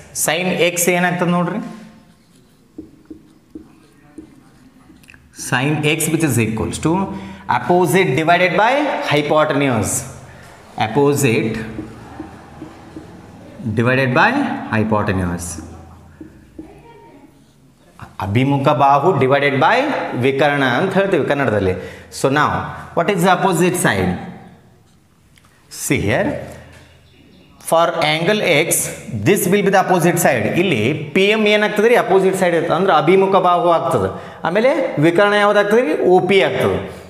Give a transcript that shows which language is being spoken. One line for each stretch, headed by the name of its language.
English: Sin x
Kannada: ಏನಾಗ್ತದೆ ನೋಡ್ರಿ,
English: sin x which is equals to opposite divided by hypotenuse. Opposite divided by hypotenuse.
Kannada: ಅಭಿಮುಖ ಬಾಹು divided by ವಿಕರ್ಣ ಅಂತ ಹೇಳ್ತೀವಿ ಕನ್ನಡದಲ್ಲಿ.
English: So now what is the opposite side? See here, for angle x this will be the opposite side.
Kannada: ಇಲ್ಲಿ PM ಏನಾಗ್ತದೆ ರೀ, opposite side ಇರ್ತದೆ, ಅಂದ್ರೆ ಅಭಿಮುಖ ಬಾಹು ಆಗ್ತದೆ. ಆಮೇಲೆ ವಿಕರ್ಣ ಯಾವುದಾಗ್ತದೆ ರೀ, OP ಆಗ್ತದೆ.